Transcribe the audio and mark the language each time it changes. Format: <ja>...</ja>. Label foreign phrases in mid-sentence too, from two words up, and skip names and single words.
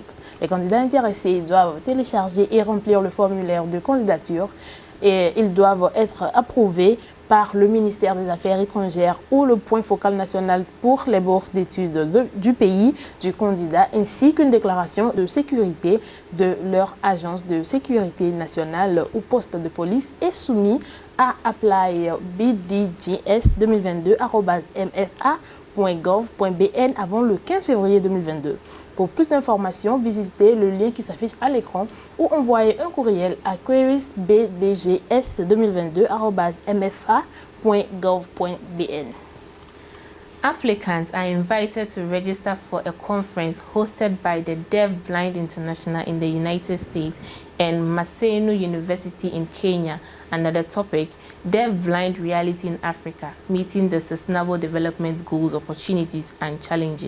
<fr>Les candidats intéressés doivent télécharger et remplir le formulaire de candidature et ils doivent être approuvés par le ministère des Affaires étrangères ou le point focal national pour les bourses d'études du pays du candidat, ainsi qu'une déclaration de sécurité de leur agence de sécurité nationale ou poste de police est soumis à apply-bdgs2022@mfa.gov.bn avant le 15 février 2022. Pour plus d'informations, visitez le lien qui s'affiche à l'écran ou envoyez un courriel à queriesbdgs2022@mfa.gov.bn.</fr> <en>Applicants are invited to register for a conference hosted by the Deaf Blind International in the United States and Maseno University in Kenya under the topic Deaf Blind Reality in Africa, Meeting the Sustainable Development Goals, Opportunities and Challenges.</en>